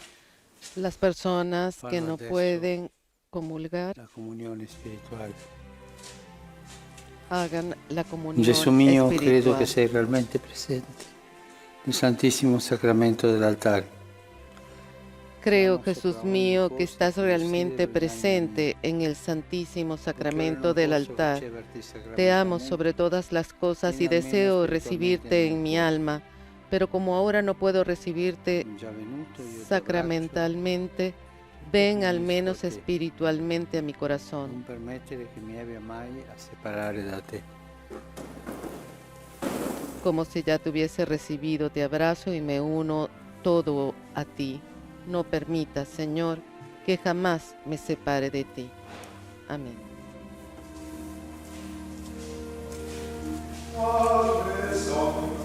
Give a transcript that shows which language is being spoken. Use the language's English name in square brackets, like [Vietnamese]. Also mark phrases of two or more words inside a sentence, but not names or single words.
[Spanish] Las personas que no pueden comulgar, [Italian] La comunione spirituale. [Spanish] hagan la comunión [Italian] Gesù mio, credo [Spanish] espiritual. [Italian] che sei realmente presente nel Santissimo Sacramento dell'altare. [Spanish] Creo, Jesús mío, que estás realmente presente en el Santísimo Sacramento del altar. Te amo sobre todas las cosas y deseo recibirte en mi alma, pero como ahora no puedo recibirte sacramentalmente, ven al menos espiritualmente a mi corazón. [Italian] Non permettere che mi abbia mai a separare da te. [Spanish] Como si ya te hubiese recibido, te abrazo y me uno todo a ti. No permitas, Señor, que jamás me separe de ti. Amén. Salve,